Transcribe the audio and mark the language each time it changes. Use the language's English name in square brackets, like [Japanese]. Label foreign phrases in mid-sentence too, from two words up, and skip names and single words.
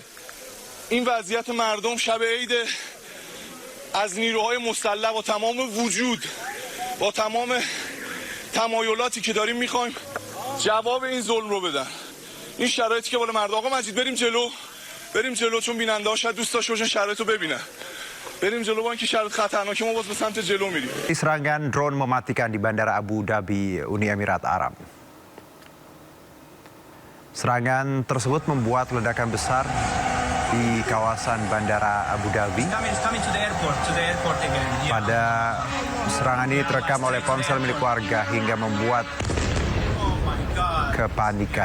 [Persian] این وضعیت مردم شب عید از نیروهای مسلح با تمام وجود، با تمام تمایلاتی که داریم میخوایم جواب این ظلم رو بدن. این شرایطی که بالا مردم. آقا مجید بریم جلو چون بیننده ها شاید دوست داشته باشن شرایط رو ببینن. بریم جلو با اینکه شرایط خطرناکه ما باز به سمت جلو میریم. [Indonesian] Serangan drone mematikan di Bandara Abu Dhabi, Uni Emirat Arab. Serangan tersebut membuat ledakan besar di kawasan Bandara Abu Dhabi. Pada serangan ini terekam oleh ponsel milik warga hingga membuat kepanikan.